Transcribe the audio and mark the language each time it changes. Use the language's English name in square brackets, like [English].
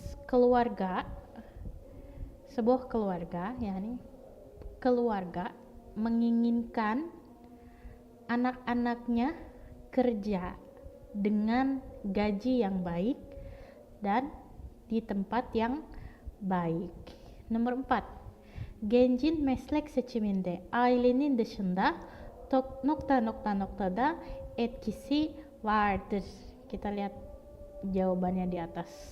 [Indonesian] Keluarga, sebuah keluarga, yani keluarga menginginkan anak-anaknya kerja dengan gaji yang baik dan di tempat yang baik. Nomor 4. [Turkish] Gencin meslek seçiminde ailenin dışında ... da etkisi vardır. [Indonesian] Kita lihat jawabannya di atas.